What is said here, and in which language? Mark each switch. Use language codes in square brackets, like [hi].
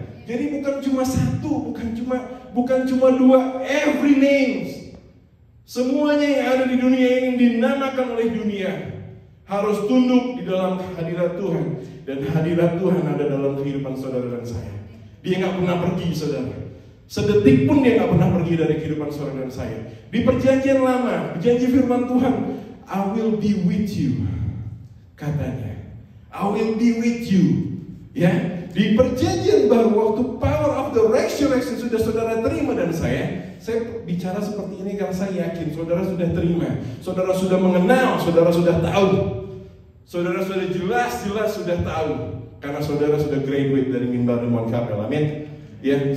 [id] Jadi bukan cuma satu, bukan cuma dua, every names, semuanya yang ada di dunia ini dinamakan oleh dunia harus tunduk di dalam hadirat Tuhan. Dan hadirat Tuhan ada dalam kehidupan saudara dan saya. Dia nggak pernah pergi saudara. Sedetik pun dia nggak pernah pergi dari kehidupan saudara dan saya. Di perjanjian lama, janji firman Tuhan, I will be with you. [en] Katanya, I will be with you. [id] Di perjanjian baru, waktu power of the resurrection sudah saudara terima dan saya bicara seperti ini karena saya yakin saudara sudah terima, saudara sudah mengenal, saudara sudah tahu, saudara sudah jelas sudah tahu, karena saudara sudah graduate dari Mimbar Mount Carmel. Amin.